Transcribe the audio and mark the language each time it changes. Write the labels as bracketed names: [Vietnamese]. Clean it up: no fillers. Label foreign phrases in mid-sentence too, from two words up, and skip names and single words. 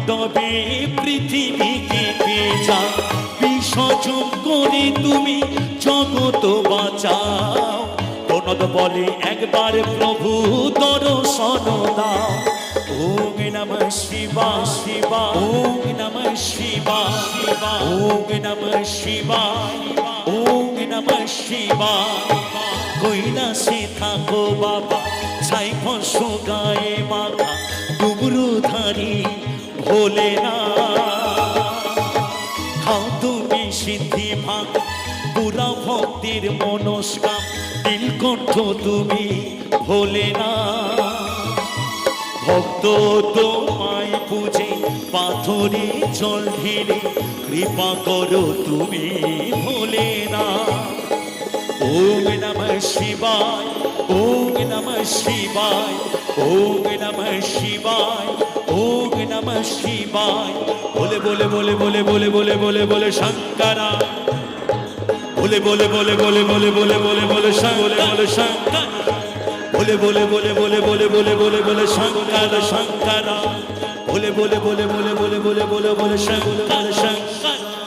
[Bangla] তবে পৃথিবীকে পেঁচা বিসর্জন করে তুমি জগৎ বাঁচাও। প্রণত বলে একবার প্রভু দর্শন দাও। [Sanskrit] ওম নমঃ শিবায় শিবায়, ওম নমঃ শিবায় শিবায়, ওম নমঃ শিবায়, ওম নমঃ শিবায়। [Bangla] কৈলাসে থাকো বাবা, ছাই ফস গায়ে মাথা, ডুবরুধারী ভোলেনাথ। খাও তুমি সিদ্ধি ভাগ, পুরা ভক্তির মনস্কাম, নীলকণ্ঠ তুমি ভোলেনাথ। ভক্ত তোমায় পূজে পাথরে জল ঢেলে, কৃপা করো তুমি ভোলেনাথ। [Sanskrit] ওম নমঃ শিবায়, ওম নমঃ শিবায়, ওম নমঃ শিবায়, ওম নমঃ শিবায়। [Bangla] বলে বলে বলে বলে বলে বলে বলে বলে শঙ্করা, বলে বলে বলে বলে বলে বলে বলে বলে বলে বলে শঙ্কর, বলে বলে বলে বলে বলে বলে বলে বলে শঙ্কর শঙ্করা, বলে বলে বলে বলে বলে বলে বলে বলে শঙ্কর শঙ্কর।